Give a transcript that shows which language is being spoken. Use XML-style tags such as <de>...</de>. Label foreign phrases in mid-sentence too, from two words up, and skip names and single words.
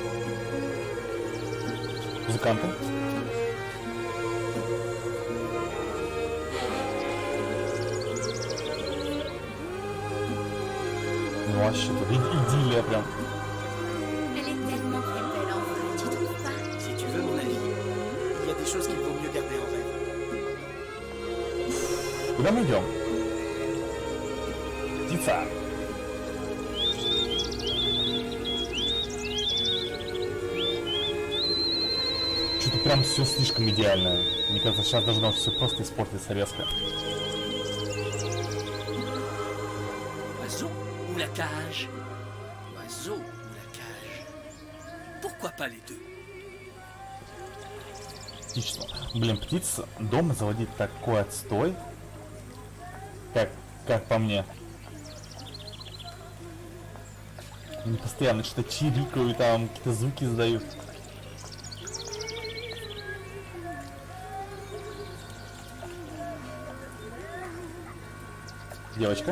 <ru>Музыканты? Ну вообще тут идиллия прям.</ru> <fr>Elle est tellement plus belle en vrai, tu trouves pas? Si tu veux mon avis, il y a des choses qu'il vaut mieux garder en rêve.</fr> <ru>Куда мы идем? Птица. Что-то прям все слишком идеально. Мне кажется, сейчас должно все просто испортиться резко.</ru> <fr>Oiseau ou la cage? Oiseau ou la cage? Pourquoi pas les deux?</fr> <ru>Отлично. Блин, птиц дома заводить такой отстой. Как по мне. Они постоянно что-то чирикают, там какие-то звуки издают. Девочка?</ru>